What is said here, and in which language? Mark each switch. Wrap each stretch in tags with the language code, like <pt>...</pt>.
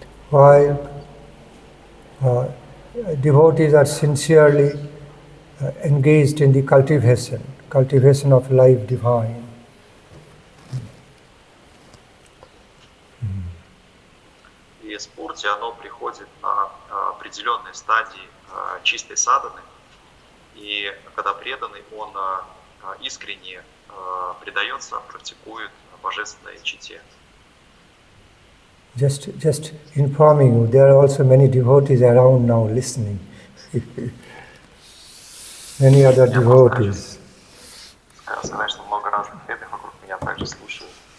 <en>While devotees are sincerely engaged in the cultivation of life divine.</en> <ru>И спурти, оно приходит на определенной стадии чистой садханы, и когда преданный, он искренне предается, практикует божественной чите.</ru> <en>Just informing you, there are also many devotees around now listening. Many other devotees.</en> <ru>Сказать, что много разных преданных вокруг меня также слушают.</ru>